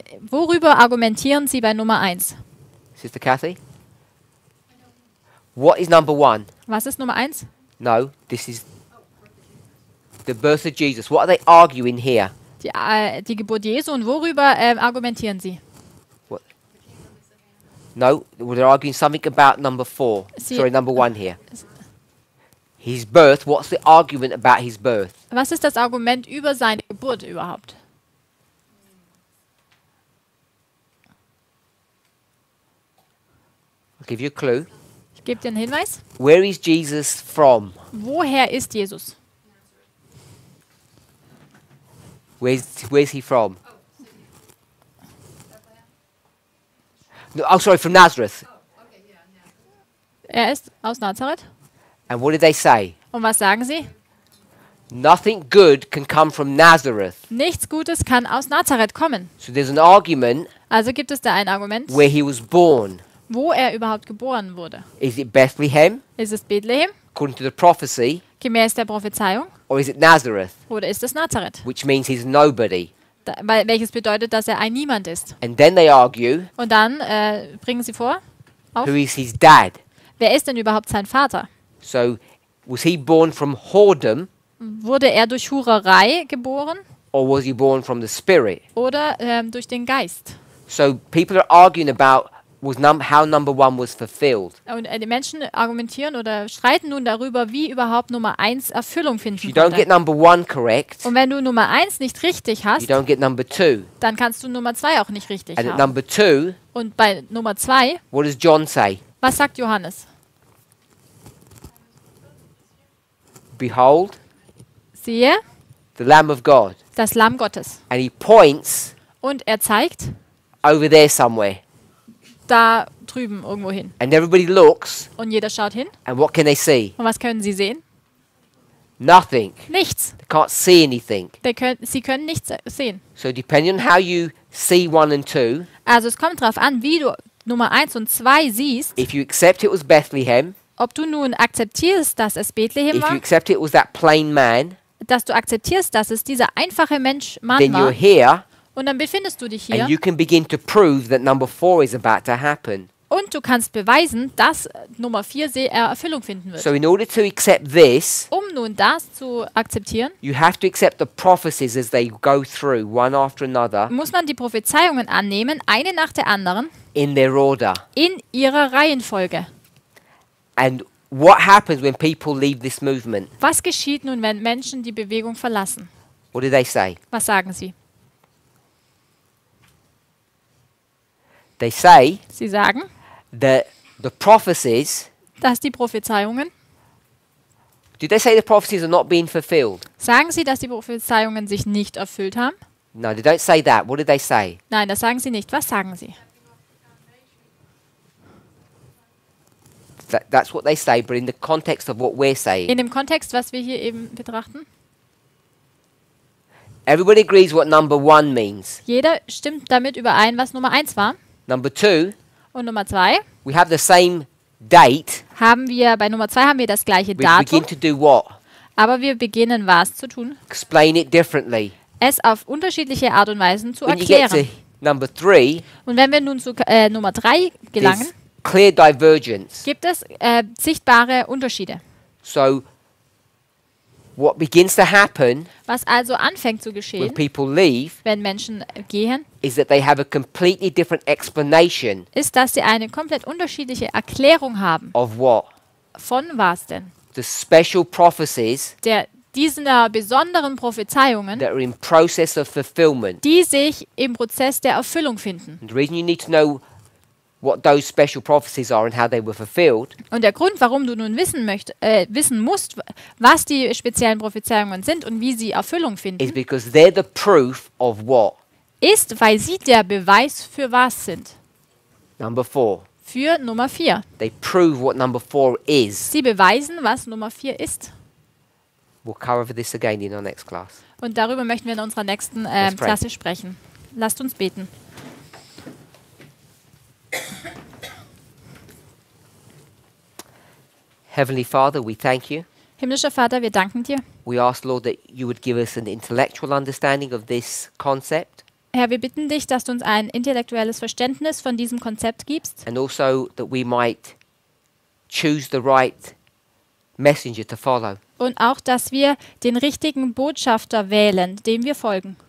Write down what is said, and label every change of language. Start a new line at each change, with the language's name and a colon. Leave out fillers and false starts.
German: Worüber argumentieren Sie bei Nummer 1?
English: Sister Kathy? What is number 1?
German: Was ist Nummer 1?
English: No, this is the birth of Jesus. What are they arguing here?
German: Die Geburt Jesu. Und worüber argumentieren Sie?
English: What? No, well, they're arguing something about number 4. See- Sorry, number 1 here. His birth. What's the argument about his birth?
German: Was ist das Argument über seine Geburt überhaupt?
English: I'll give you a clue.
German: Ich gebe dir einen Hinweis.
English: Where is Jesus from?
German: Woher ist Jesus?
English: Where's he from? No, oh, sorry, from Nazareth.
German: Er ist aus Nazareth.
English: And what did they say?
German: Und was sagen Sie?
English: Nothing good can come from Nazareth.
German: Nichts Gutes kann aus Nazareth kommen.
English: So there's an argument
German: Also gibt es da ein Argument,
English: where he was born.
German: wo er überhaupt geboren wurde.
English: Is it Bethlehem,
German: Ist es Bethlehem,
English: according to the prophecy,
German: gemäß der Prophezeiung,
English: or is it Nazareth,
German: oder ist es Nazareth?
English: which means he's nobody?
German: Welches bedeutet, dass er ein Niemand ist.
English: And then they argue,
German: Und dann bringen sie vor,
English: who is his dad?
German: wer ist denn überhaupt sein Vater?
English: So was he born from whoredom,
German: Wurde er durch Hurerei geboren
English: or was he born from the Spirit?
German: oder durch den Geist?
English: So people are arguing about how number 1 was fulfilled.
German: Und die Menschen argumentieren oder streiten nun darüber, wie überhaupt Nummer 1 Erfüllung
English: If you
German: finden
English: don't get number 1 correct,
German: Und wenn du Nummer 1 nicht richtig
English: you
German: hast,
English: don't get number 2.
German: dann kannst du Nummer 2 auch nicht richtig
English: And at
German: haben.
English: number 2,
German: Und bei Nummer 2,
English: what does John say?
German: was sagt Johannes?
English: Behold,
German: Siehe,
English: the Lamb of God.
German: das Lamm Gottes.
English: And he points
German: Und er zeigt
English: over there somewhere.
German: da drüben irgendwo hin.
English: And everybody looks,
German: Und jeder schaut hin.
English: and what can they see?
German: Und was können sie sehen?
English: Nothing.
German: Nichts.
English: They can't see anything.
German: Sie können nichts sehen.
English: So depending on how you see 1 and 2,
German: Also es kommt darauf an, wie du Nummer 1 und 2 siehst,
English: if you accept it was Bethlehem,
German: ob du nun akzeptierst, dass es Bethlehem
English: if you
German: war,
English: accept it was that plain man,
German: dass du akzeptierst, dass es dieser einfache Mann
English: then you're
German: war,
English: here,
German: und dann befindest du dich hier
English: and you can begin to prove that number 4 is about to happen.
German: und du kannst beweisen, dass Nummer 4 Erfüllung finden wird.
English: So in order to accept this,
German: Um nun das zu akzeptieren,
English: you have to accept the prophecies as they go through, one after another,
German: muss man die Prophezeiungen annehmen, eine nach der anderen,
English: in their order.
German: in ihrer Reihenfolge.
English: And what happens when people leave this movement?
German: Was geschieht nun, wenn Menschen die Bewegung verlassen?
English: What do they say?
German: Was sagen sie?
English: They say
German: Sie sagen,
English: that the prophecies,
German: dass die Prophezeiungen,
English: did they say the prophecies are not being fulfilled?
German: sagen sie, dass die Prophezeiungen sich nicht erfüllt haben?
English: No, they don't say that. What did they say?
German: Nein, das sagen sie nicht. Was sagen sie?
English: That's what they say, but in the context of what we're saying.
German: In dem Kontext, was wir hier eben betrachten,
English: Everybody agrees what number 1 means.
German: jeder stimmt damit überein, was Nummer 1 war.
English: Number 2,
German: Und Nummer 2,
English: we have the same date.
German: Bei Nummer 2 haben wir das gleiche
English: We
German: Datum,
English: begin to do what?
German: aber wir beginnen was zu tun?
English: Explain it differently.
German: Es auf unterschiedliche Art und Weisen zu
English: When you get to
German: erklären.
English: number 3,
German: Und wenn wir nun zu Nummer 3 gelangen,
English: there's clear divergence.
German: gibt es sichtbare Unterschiede.
English: So what begins to happen
German: Was also anfängt zu
English: when
German: geschehen,
English: people leave
German: wenn Menschen gehen,
English: is that they have a completely different explanation
German: ist, dass sie eine komplett unterschiedliche Erklärung haben.
English: of what?
German: Von was denn?
English: The special prophecies
German: Dieser besonderen Prophezeiungen,
English: that are in process of fulfillment.
German: die sich im Prozess der Erfüllung finden.
English: And the reason you need to know what those special prophecies are and how they were fulfilled
German: Und der Grund, warum du nun wissen musst, was die speziellen Prophezeiungen sind und wie sie Erfüllung
English: is
German: finden,
English: because they're the proof of what?
German: ist, weil sie der Beweis für was sind.
English: Number 4.
German: Für Nummer 4.
English: They prove what number 4 is.
German: Sie beweisen, was Nummer 4 ist.
English: We'll cover this again in our next class.
German: Und darüber möchten wir in unserer nächsten
English: Let's pray.
German: Klasse sprechen. Lasst uns beten.
English: Heavenly Father, we thank you.
German: Himmlischer Vater, wir danken dir.
English: We ask, Lord, that you would give us an intellectual understanding of this concept
German: Herr, wir bitten dich, dass du uns ein intellektuelles Verständnis von diesem Konzept gibst
English: and also that we might choose the right messenger to follow.
German: und auch, dass wir den richtigen Botschafter wählen, dem wir folgen.